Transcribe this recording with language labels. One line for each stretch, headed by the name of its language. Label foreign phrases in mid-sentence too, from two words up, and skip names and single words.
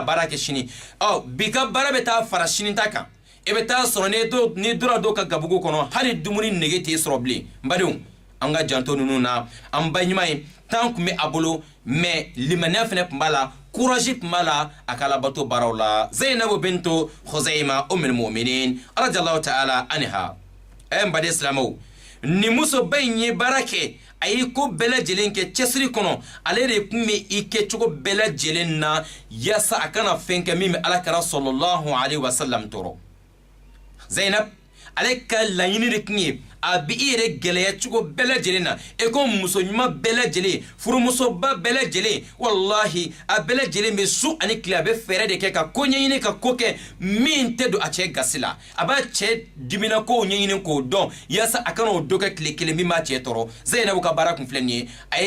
Bambara: baara kɛ sini bi ka baara bɛ taa fara sini ta kan e bɛ taa sɔrɔ ni dora dɔw ka gabugu kɔnɔ hali dumuni nege t'e sɔrɔ bilen n badenw an ka janto ninnu na an ba ɲuman ye tan tun bɛ a bolo mais limaniya fɛnɛ tun b'a la courage tun b'a la a ka alabato baaraw la Zainabu bintu Khuzaima
Arabic: أم المؤمنين رضي الله تعالى عنها
Bambara: n baden silamɛw ni musoba in ye baara kɛ a ye ko bɛɛ lajɛlen kɛ cɛsiri kɔnɔ ale de tun bɛ i kɛcogo bɛɛ lajɛlen na yaasa a kana fɛn kɛ min bɛ alakira
Arabic: صلى الله عليه وسلم
Bambara: tɔɔrɔ Zainab ale ka laɲini de tun ye a bi i yɛrɛ gɛlɛya cogo bɛɛ lajɛlen na e ko muso ɲuman bɛɛ lajɛlen furumusoba bɛɛ lajɛlen wallahi a bɛɛ lajɛlen bɛ su ani tile a bɛ fɛɛrɛ de kɛ ka ko ɲɛɲini ka ko kɛ min tɛ don a cɛ gasi la a b'a cɛ dimina kow ɲɛɲini k'o dɔn yaasa a kana o dɔ kɛ tile kelen min b'a cɛ tɔɔrɔ Zainabu ka baara kun filɛ nin ye